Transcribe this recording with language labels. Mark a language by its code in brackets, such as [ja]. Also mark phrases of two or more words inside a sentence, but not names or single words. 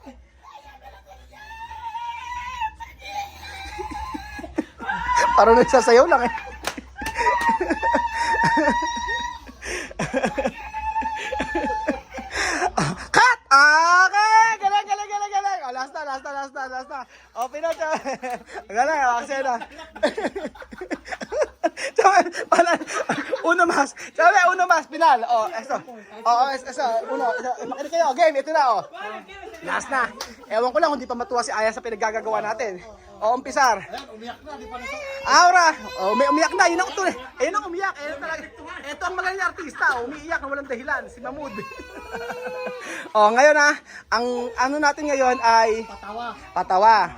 [tl] Parang nagsasayaw lang eh. Cut! Okay! Galing. Last na. Pinag. Galing, aksena. [es] Uno más, final. Eso. Uno. [tl] Makinig kayo, game, ito na, Last na. Ewan ko lang kung di pa matuwa si Aya sa pinaggagawa natin. Umpisar. Umiyak na, di pa na Aura. May umiyak na, yun ang ito. Ayun ang umiyak. Ito ang magaling na artista. Umiiyak na walang dahilan, si Mahmoud. Ngayon ang ano natin ngayon ay patawa.